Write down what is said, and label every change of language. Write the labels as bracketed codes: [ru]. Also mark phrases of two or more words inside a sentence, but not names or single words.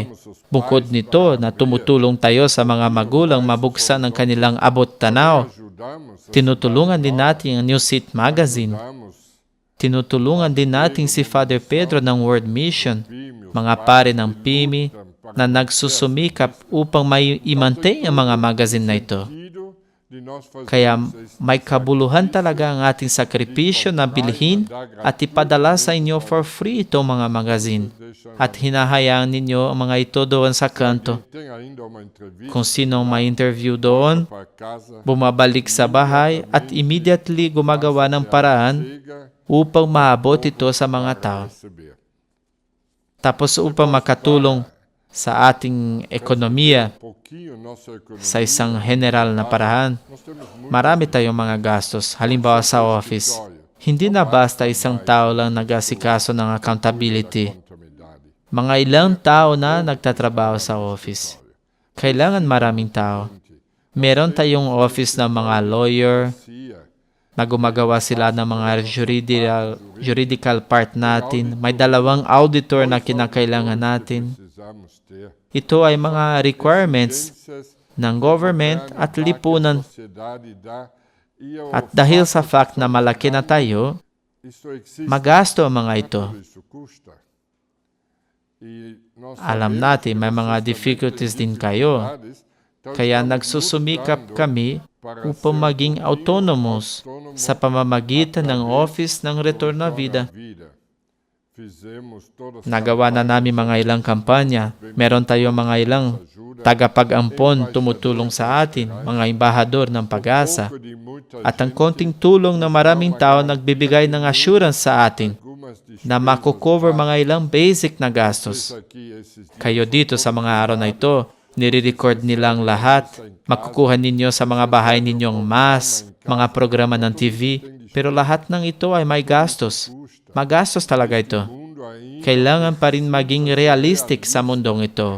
[tl] Bukod nito na tumutulong tayo sa mga magulang mabuksan ang kanilang abot tanaw, [pt] ajudamos, [tl] tinutulungan din natin ang New Seat Magazine. [pt] ajudamos [tl] Tinutulungan din natin si Father Pedro ng World Mission, mga pare ng PIMI na nagsusumikap upang may imantay ang mga magazine na ito. [pt] filho de nós fazermos [tl] Kaya may kabuluhan talaga ang ating sakripisyo na bilhin at ipadala sa inyo [en] for free [tl] itong mga magazine. At hinahayaan ninyo ang mga ito doon sa kanto. [pt] tem ainda uma entrevista [tl] Kung sinong may interview doon, [pt] para casa, [tl] bumabalik sa bahay at immediately gumagawa ng paraan [pt] chega [tl] upang maabot ito sa mga tao. [pt] receber. [tl] Tapos upang makatulong sa ating ekonomiya [pt] Pouquinho nossa economia, [tl] sa isang general na paraan, [pt] nós temos muito [tl] marami tayong mga gastos. Halimbawa sa office, hindi na basta isang tao lang nag-asikaso ng accountability. [pt] contabilidade. [tl] Mga ilang tao na nagtatrabaho sa office. Kailangan maraming tao. Meron tayong office ng mga lawyer, CIA, na gumagawa sila ng mga juridical part natin. May 2 auditor na kinakailangan natin. [pt] precisamos ter [tl] Ito ay mga requirements [pt] ciências [tl] ng government at lipunan. [pt] sociedade dá e ao [tl] At dahil sa fact na malaki na tayo, [pt] isso existe, [tl] magasto ang mga ito. [pt] tudo isso custa. E nós [tl] Alam [pt] sabemos [tl] natin, [pt] que [tl] may mga [pt] vocês também [tl] difficulties [pt] têm [tl] din kayo. [pt] dificuldades, então [tl] Kaya [pt] estamos [tl] nagsusumikap [pt] lutando [tl] kami [pt] para [tl] upang [pt] ser [tl] maging autonomous sa pamamagitan ng Office ng Retorno à Vida. [pt] Fizemos todas [tl] Nagawa na namin mga ilang kampanya. Meron tayong mga ilang tagapag-ampon tumutulong sa atin, mga embahador ng pag-asa. [pt] pouco de muita [tl] At ang konting tulong ng maraming tao nagbibigay ng assurance sa atin [pt] algumas de [tl] na makukover mga ilang basic na gastos. [pt] aqui esses dias [tl] Kayo dito sa mga araw na ito, nire-record nilang lahat. Makukuha ninyo sa mga bahay ninyong mass, mga programa ng TV. Pero lahat ng ito ay may gastos. Magastos talaga ito. [pt] mundo ainda [tl] Kailangan pa rin maging realistic sa mundong ito.